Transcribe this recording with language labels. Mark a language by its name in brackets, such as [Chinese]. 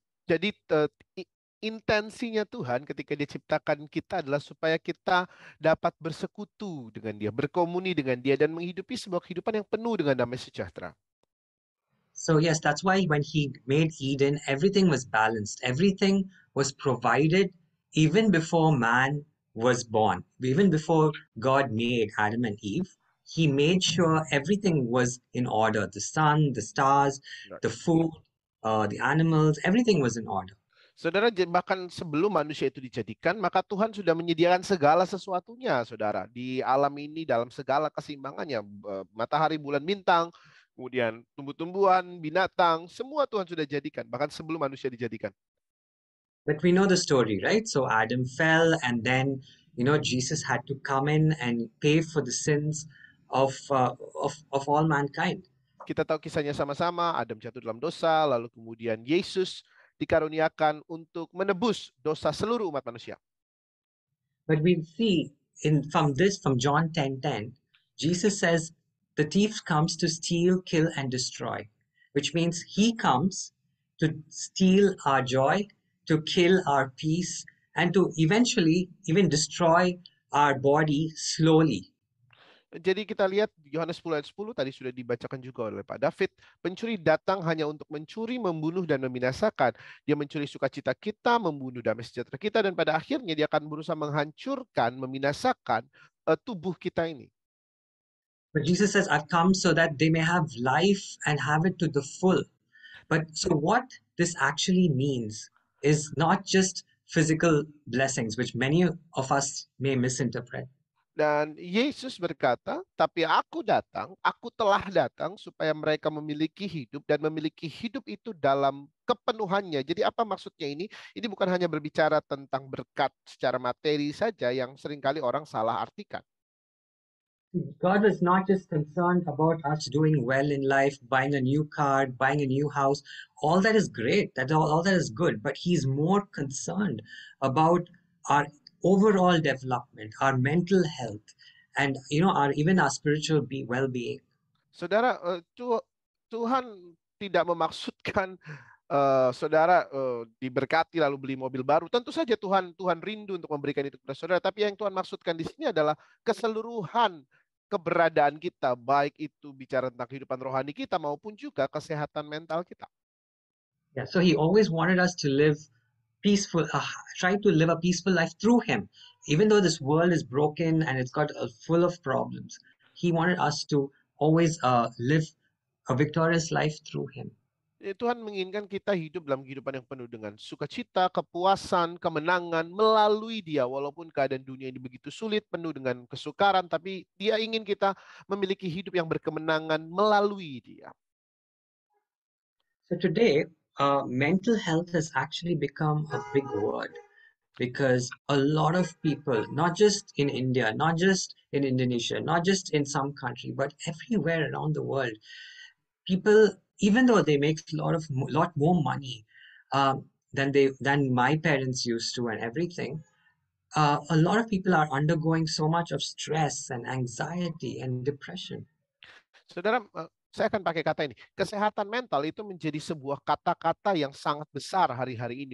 [Indonesian] Jadi intensinya Tuhan ketika dia ciptakan kita adalah supaya kita dapat bersekutu dengan dia, berkomuni dengan dia, dan menghidupi sebuah kehidupan yang penuh dengan damai sejahtera. [English] So yes, that's why when he made Eden, everything was balanced. Everything was provided even before man was born. Even before God made Adam and Eve, he made sure everything was in order. The sun, the stars, the food, the animals, everything was in order. [Indonesian] Saudara, bahkan sebelum manusia itu dijadikan, maka Tuhan sudah menyediakan segala sesuatunya, saudara. Di alam ini, dalam segala keseimbangannya, matahari, bulan, bintang, kemudian tumbuh-tumbuhan, binatang, semua Tuhan sudah jadikan, bahkan sebelum manusia dijadikan. [English] But we know the story, right? So Adam fell, and then, Jesus had to come in and pay for the sins of all mankind. [Indonesian] Kita tahu kisahnya sama-sama, Adam jatuh dalam dosa, lalu kemudian Yesus dikaruniakan untuk menebus dosa seluruh umat manusia. [English] But we see from John 10:10, Jesus says, the thief comes to steal, kill, and destroy, which means he comes to steal our joy, to kill our peace, and to eventually even destroy our body slowly. [Indonesian] Jadi kita lihat Yohanes 10 ayat 10 tadi sudah dibacakan juga oleh Pak David. Pencuri datang hanya untuk mencuri, membunuh, dan membinasakan. Dia mencuri sukacita kita, membunuh damai sejahtera kita, dan pada akhirnya dia akan berusaha menghancurkan, membinasakan tubuh kita ini. [English] But Jesus says, I've come so that they may have life and have it to the full. But so what this actually means is not just physical blessings, which many of us may misinterpret. [Indonesian] Dan Yesus berkata, tapi aku telah datang supaya mereka memiliki hidup dan memiliki hidup itu dalam kepenuhannya. Jadi apa maksudnya ini? Ini bukan hanya berbicara tentang berkat secara materi saja yang seringkali orang salah artikan. [English] God was not just concerned about us doing well in life, buying a new car, buying a new house. All that is great. All that is good. But He's more concerned about our overall development, our mental health, and our even our spiritual well-being. [Indonesian] Saudara, Tuhan tidak memaksudkan saudara diberkati lalu beli mobil baru. Tentu saja Tuhan rindu untuk memberikan itu kepada saudara. Tapi yang Tuhan maksudkan di sini adalah keseluruhan keberadaan kita, baik itu bicara tentang kehidupan rohani kita maupun juga kesehatan mental kita. [English] Yeah, so He always wanted us to live peaceful, try to live a peaceful life through Him. Even though this world is broken and it's got full of problems, He wanted us to always live a victorious life through Him. [Indonesian] Tuhan menginginkan kita hidup dalam kehidupan yang penuh dengan sukacita, kepuasan, kemenangan melalui Dia. Walaupun keadaan dunia ini begitu sulit, penuh dengan kesukaran, tapi Dia ingin kita memiliki hidup yang berkemenangan melalui Dia. [English] So today, mental health has actually become a big word because a lot of people, not just in India, not just in Indonesia, not just in some country, but everywhere around the world, people, even though they make lot more money than my parents used to and everything, a lot of people are undergoing so much of stress and anxiety and depression. [Indonesian] Saudara, saya akan pakai kata ini. Kesehatan mental itu menjadi sebuah kata-kata yang sangat besar hari-hari ini.